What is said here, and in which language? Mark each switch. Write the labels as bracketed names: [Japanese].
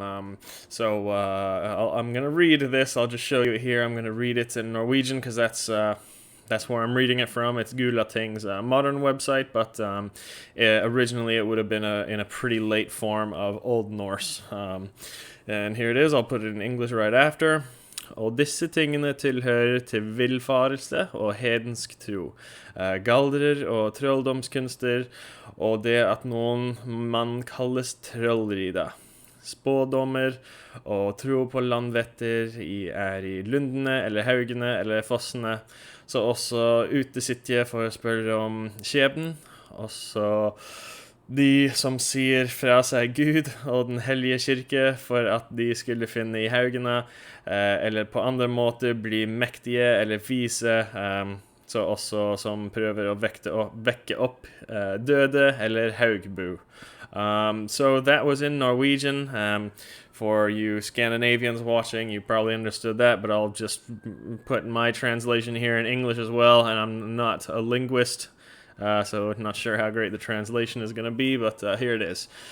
[English] I'm going to read this. I'll just show you it here. I'm going to read it in Norwegian because that's where I'm reading it from. It's Gulating's modern website, but originally it would have been in a pretty late form of Old Norse. And here it is. I'll put it in English right after. [Norwegian] Og disse tingene tilhører til villfarelse og hedensk tro, galdrer og trolldomskunster, og det at noen mann kalles trollrida. Spådommer og tro på landvetter er i lundene eller haugene eller fossene, så også Utiseta for å spørre om skjebnen, og så de som sier fra seg Gud og den hellige kirke for at de skulle finne i haugene, eller på andre måter bli mektige eller vise, så også som prøver å vekke opp døde eller haugbu. [English] So that was in Norwegian. For you Scandinavians watching, you probably understood that, but I'll just put my translation here in English as well, and I'm not a linguist, so I'm not sure how great the translation is going to be, but here it is.